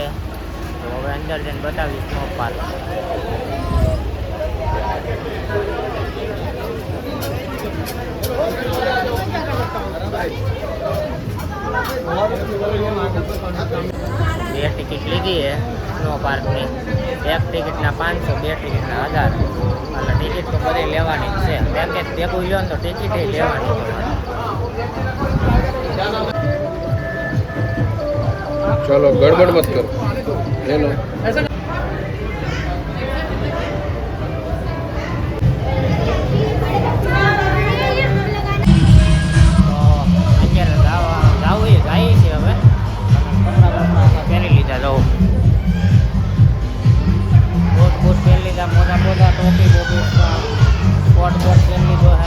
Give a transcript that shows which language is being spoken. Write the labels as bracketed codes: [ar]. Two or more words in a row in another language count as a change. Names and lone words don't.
[gu] તો હવે અંદર જઈને બતાવીશ સ્નો પાર્ક. બે ટિકિટ લીધી છે સ્નો પાર્કની. એક ટિકિટના 500, 2 ટિકિટના 1000. એટલે ટિકિટ તો બધી લેવાની જ છે. પેકેજ ભેગું લ્યો ને તો ટિકિટ લેવાની. [hi] चलो गड़बड़ मत करो, ले लो. [gu] પહેરી લીધા જાઉં, બોટ પહેરી લીધા, મોટા ટોપી કોટ પહેરી લીધો હે.